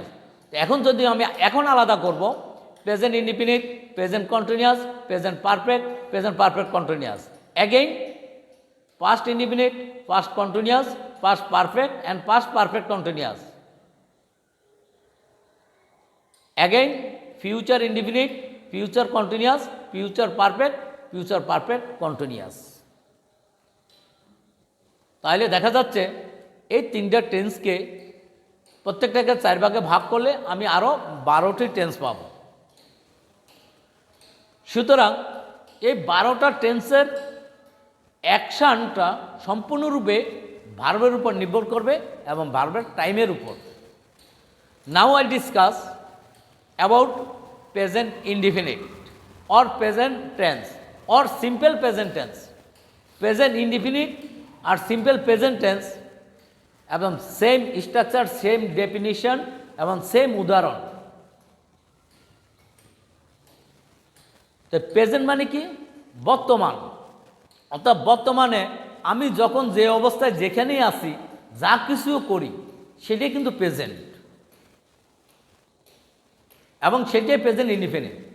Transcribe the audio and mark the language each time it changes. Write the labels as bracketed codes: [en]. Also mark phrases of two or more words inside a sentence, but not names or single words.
[bn] এখন যদি আমি এখন আলাদা করব, [en] present indefinite, present continuous, present perfect, present perfect continuous. again past indefinite, past continuous, past perfect and past perfect continuous. again future indefinite, future continuous, future perfect, future perfect continuous. [bn] তাহলে দেখা যাচ্ছে এই তিনটা টেন্সকে প্রত্যেকটাকে 4 ভাগে ভাগ করলে আমি আরও 12টি টেন্স পাব। সুতরাং এই 12টা টেন্সের অ্যাকশানটা সম্পূর্ণরূপে ভার্বের উপর নির্ভর করবে এবং [en] verb time [bn] উপর। [en] now I discuss about present indefinite or present tense or simple present tense. Present indefinite আর simple present tense এবং same structure, same definition এবং সেম উদাহরণ। [bn] তো প্রেজেন্ট মানে কি? বর্তমান। অর্থাৎ বর্তমানে আমি যখন যে অবস্থায় যেখানেই আছি, যা কিছুও করি, সেটাই কিন্তু প্রেজেন্ট এবং সেটাই [en] present indefinite.